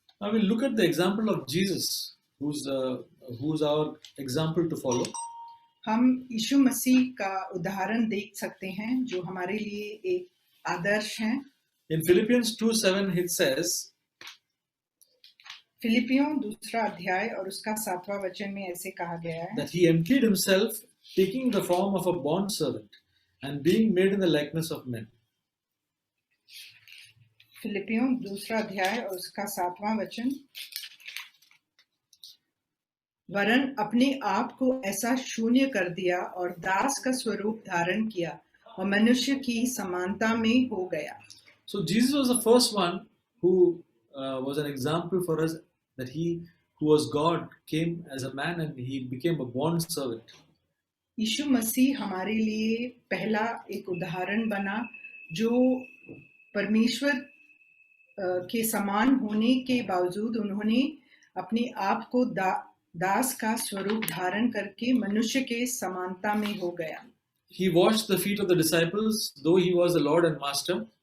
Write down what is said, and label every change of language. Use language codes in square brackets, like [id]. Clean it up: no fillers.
[en] Now we'll look at the example of Jesus, who's our example to follow. [hi] हम यीशु मसीह का उदाहरण देख सकते हैं जो हमारे लिए एक आदर्श हैं। [en] In Philippians 2:7 it says, [hi] फिलिपियों 2 अध्याय और उसका 7वां वचन में ऐसे कहा गया है, [en] that he emptied himself, taking the form of a bond servant and being made in the likeness of men. [hi] फिलिपियों 2 अध्याय और उसका 7वां वचन, वरन अपने आप को ऐसा शून्य कर दिया और दास का स्वरूप धारण किया और मनुष्य की समानता में हो गया। [en] So Jesus was the first one who was an example for us, that he who was God came as a man and he became a bond servant. [hi] यीशु मसीह हमारे लिए पहला एक उदाहरण बना जो परमेश्वर के समान होने के बावजूद उन्होंने अपने आप को दास का स्वरूप धारण करके मनुष्य के समानता में हो गया। [en] He washed the feet of the disciples, though he was the Lord and Master.